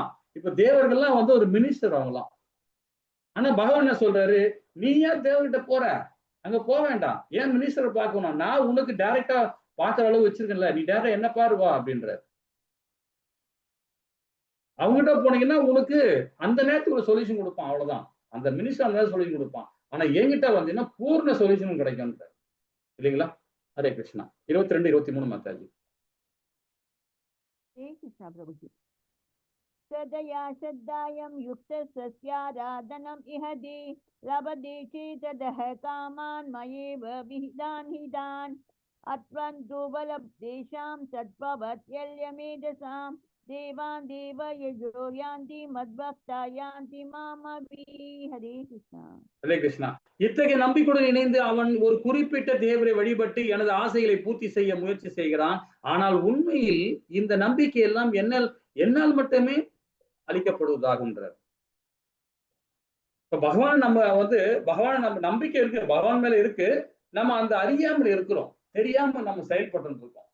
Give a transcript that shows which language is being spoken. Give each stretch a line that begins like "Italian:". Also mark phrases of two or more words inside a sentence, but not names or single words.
Tamil: இப்ப தேவர்கள்லாம் வந்து ஒரு மினிஸ்டர் அவங்களாம். ஆனா பகவான் என்ன சொல்றாரு, நீ ஏன் தேவர்கிட்ட போற, அங்க போக வேண்டாம், ஏன் மினிஸ்டரை பார்க்கணும், நான் உனக்கு டைரக்டா பாக்குற அளவு வச்சிருக்கேன்ல, நீ டைரக்டா என்ன பாருவா அப்படின்ற. அவங்ககிட்ட போனீங்கன்னா உனக்கு அந்த நேரத்துக்கு ஒரு சொல்யூஷன் கொடுப்பான், அவ்வளவுதான். அந்த மினிஸ்டர் அந்த நேரம் சொல்யூஷன் கொடுப்பான். ஆனா என்கிட்ட வந்தீங்கன்னா பூர்ண சொல்யூஷனும் கிடைக்கும் இல்லைங்களா?
Hindi: हरे कृष्णा 22 23 माताजी। हरे कृष्णा प्रभु जी।
Sanskrit: सदया श्रद्धायं युक्तस्याराधनम् इहदे लभते चेतदः कामान् मयेव विहितान् हितान् अत्वन्तो बलब्धेषां सत्त्ववत्यल्यमेधसां देवान् देवयजो यान्ति मद्भक्ता यान्ति मामपि।
Hindi: हरे कृष्णा हरे कृष्णा।
Tamil: இத்தகைய நம்பிக்கையுடன் இணைந்து அவன் ஒரு குறிப்பிட்ட தேவரை வழிபட்டு எனது ஆசைகளை பூர்த்தி செய்ய முயற்சி செய்கிறான். ஆனால் உண்மையில் இந்த நம்பிக்கை எல்லாம் என்னால் மட்டுமே அளிக்கப்படுவதாகுன்றார். இப்ப பகவான் நம்ம நம்பிக்கை இருக்கு, பகவான் மேல இருக்கு, நம்ம அந்த அறியாமல் இருக்கிறோம், தெரியாம நம்ம செயல்பட்டு இருக்கோம்.